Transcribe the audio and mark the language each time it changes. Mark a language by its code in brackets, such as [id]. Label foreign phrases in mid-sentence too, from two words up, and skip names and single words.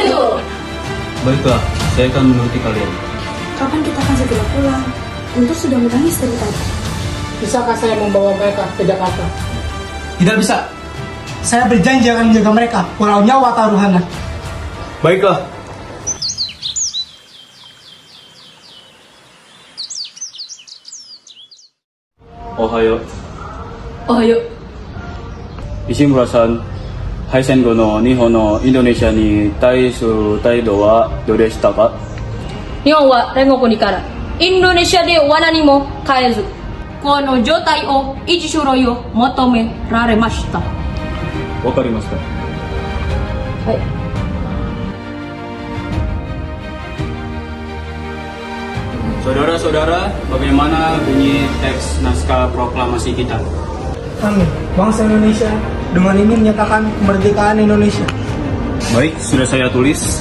[id] Betul itu. Baiklah, saya akan menuruti kalian. Kapan kita akan segera pulang? Untuk sudah menangis dari tadi. Bisakah saya membawa mereka ke Jakarta? Tidak bisa. Saya berjanji akan menjaga mereka, walau nyawa taruhannya. Baiklah. Ohayo. Ohayo. [ja] Ishimura-san, 敗戦後の日本のインドネシアに対する態度はどうでしたか？日本は戦国からインドネシアでは何も変えず、この状態を維持するよう求められました。わかりますか？はい。 [id] Saudara-saudara, bagaimana bunyi teks naskah proklamasi kita? Kami, bangsa Indonesia, dengan ini menyatakan kemerdekaan Indonesia. Baik, sudah saya tulis.